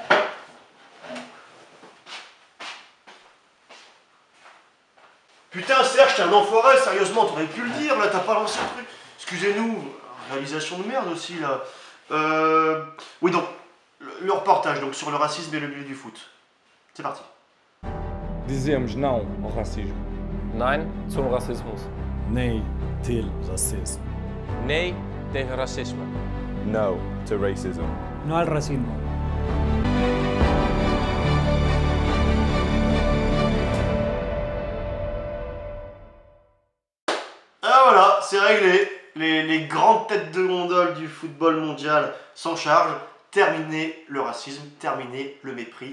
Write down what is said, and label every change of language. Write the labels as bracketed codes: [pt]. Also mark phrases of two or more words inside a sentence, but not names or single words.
[fr] Putain Serge, t'es un enfoiré, sérieusement, t'aurais pu le dire, là t'as pas lancé le truc. Excusez-nous, réalisation de merde aussi là. Oui donc, le reportage donc, sur le racisme et le milieu du foot. C'est parti. [pt] Dizemos não ao racismo. [de] Nein zum Rassismus. [da] Nee til racism. [nl] Nee tegen racisme. [en] No to racism. [es] No al racismo. [fr] Ah voilà, c'est réglé. Les grandes têtes de gondole du football mondial s'en chargent. Terminé le racisme, terminé le mépris.